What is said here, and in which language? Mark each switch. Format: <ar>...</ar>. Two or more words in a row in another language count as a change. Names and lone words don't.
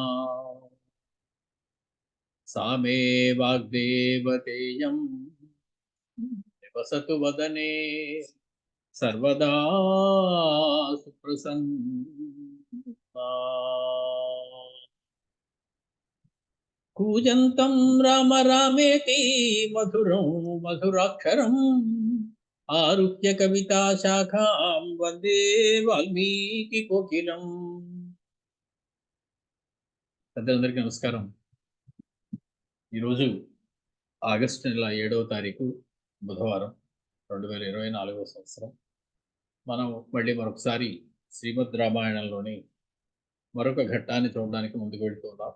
<sa>सा मे वाग्देवतेयं निवसतु वदने सर्वदा सुप्रसन्ना. कूजन्तं राम रामेति मधुरं मधुराक्षरम् आरुह्य कविता शाखां वन्दे वाल्मीकि कोकिलम्.</sa> <te>పెద్దలందరికీ నమస్కారం. ఈరోజు ఆగస్టు నెల 7వ తారీఖు బుధవారం, 2024 సంవత్సరం. మనం మళ్ళీ మరొకసారి శ్రీమద్ రామాయణంలోని మరొక ఘట్టాన్ని చూడడానికి ముందుకు వెళ్తున్నాం.</te>